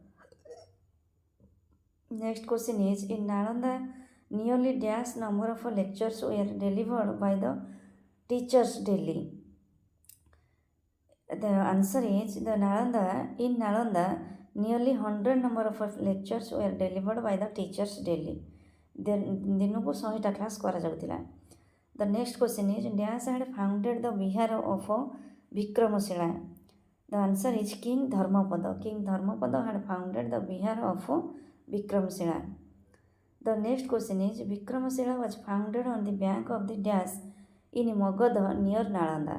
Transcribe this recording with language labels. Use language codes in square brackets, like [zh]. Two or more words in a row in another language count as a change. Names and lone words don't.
[en] Next question is, in Nalanda nearly dash number of lectures were delivered by the teachers daily. The answer is, in Nalanda nearly 100 number of lectures were delivered by the teachers daily. [or] ଦିନକୁ 100ଟା କ୍ଲାସ୍ କରାଯାଉଥିଲା. [en] The next question is, dash had founded the Bihar of vikramsila. The answer is King Dharmapada. King Dharmapada had founded the Bihar of vikramsila. The next question is, vikramsila was founded on the bank of the dash in Magadha near Nalanda.